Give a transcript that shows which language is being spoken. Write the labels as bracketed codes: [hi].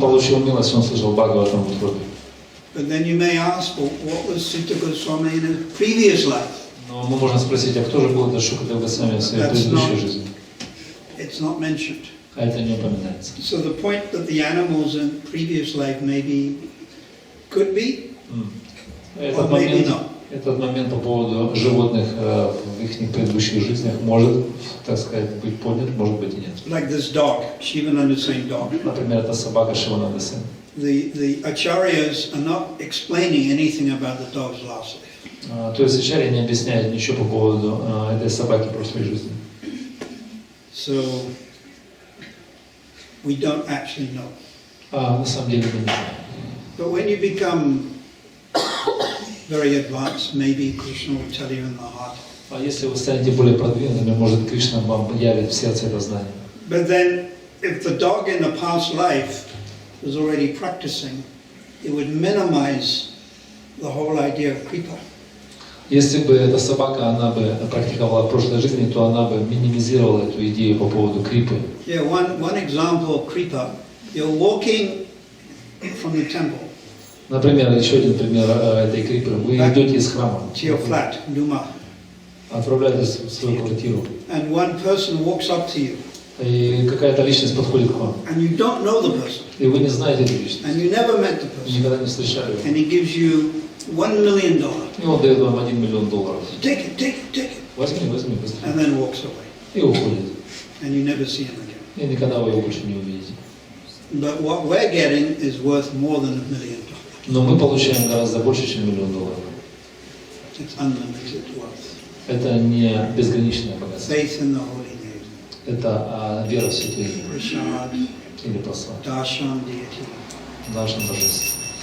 [ru] получил милость, он слышал Бхагаватам в утробе. [en] But then you may ask, well, what was Sutta Goswami in his previous life? [ru] Но мы можем спросить, а кто же был этот Шукадев Госвами в своей предыдущей жизни? [en] It's not mentioned. [ru] А это не упоминается. [en] So the point that the animals in previous life maybe could be, or maybe not. [ru] Этот момент по поводу животных в их предыдущих жизнях может, так сказать, быть поднят, может быть и нет. [en] Like this dog, Shivananda saying dog. [ru] Например, это собака Шивананда Сен. [en] The acharyas are not explaining anything about the dog's last life. [ru] То есть Ачарья не объясняет ничего по поводу этой собаки прошлой жизни. [en] So we don't actually know. [ru] На самом деле мы не знаем. [en] But when you become very advanced, maybe Krishna will tell you in the heart. [ru] А если вы станете более продвинутыми, может Кришна вам явит в сердце это знание. [en] But then, if the dog in the past life was already practicing, it would minimize the whole idea of kripa. [ru] Если бы эта собака, она бы практиковала в прошлой жизни, то она бы минимизировала эту идею по поводу крипы. [en] Yeah, one example of kripa, you're walking from the temple [ru] Например, еще один пример этой крипы. Вы идете из храма [en] to your flat, Duma. [ru] отправляет в свою квартиру. [en] And one person walks up to you. [ru] И какая-то личность подходит к вам. [en] And you don't know the person. [ru] И вы не знаете эту личность. [en] And you never met the person. [ru] Никогда не встречали его. [en] And he gives you $1 million. [ru] И он дает вам $1 миллион. [en] Take it, take it, take it. [ru] Возьми, возьми, быстрее. [en] And then walks away. [ru] И уходит. [en] And you never see him again. [ru] И никогда вы его больше не увидите. [en] But what we're getting is worth more than $1 million. [ru] Но мы получаем гораздо больше, чем $1 миллион. [en] It's unlimited wealth. [ru] Это не безграничное богатство. [en] Faith in the holy name. [ru] Это вера в святые имя. [en] Prasad, [ru] Или посла. [en] darshan deity. [ru] Darshan божества.